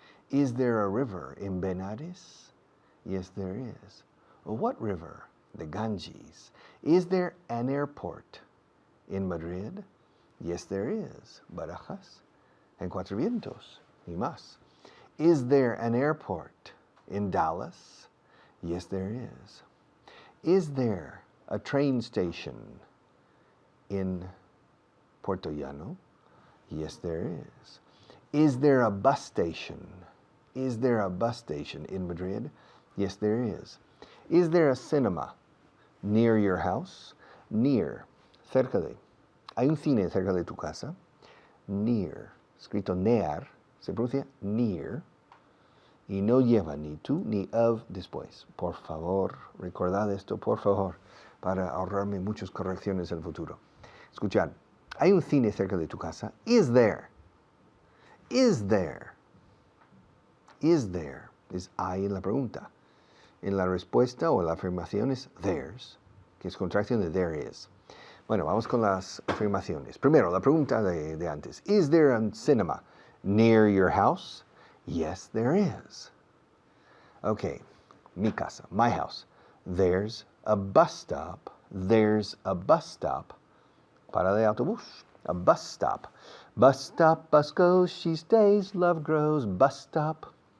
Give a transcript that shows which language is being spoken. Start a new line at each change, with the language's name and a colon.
English: Is there a river in Benares? Yes, there is. What river? The Ganges. Is there an airport in Madrid? Yes, there is. Barajas and Cuatro Vientos
Spanish: y más.
English: Is there an airport in Dallas? Yes, there is. Is there a train station in Puerto Llano? Yes, there is. Is there a bus station? Is there a bus station in Madrid? Yes, there is. Is there a cinema near your house?
Spanish: Near, cerca de. Hay un cine cerca de tu casa. Near, escrito near, se pronuncia near. Y no lleva ni tú ni of después. Por favor, recordad esto, por favor, para ahorrarme muchas correcciones en el futuro. Escuchad, hay un cine cerca de tu casa.
English: Is there? Is there? Is there?
Spanish: Es hay en la pregunta. En la respuesta o la afirmación es there's, que es contracción de there is. Bueno, vamos con las afirmaciones. Primero, la pregunta de antes.
English: Is there a cinema near your house? Yes, there is. Okay,
Spanish: mi casa,
English: my house. There's a bus stop. There's a bus stop.
Spanish: Parada de autobús.
English: A bus stop. Bus stop, bus goes, she stays, love grows. Bus stop.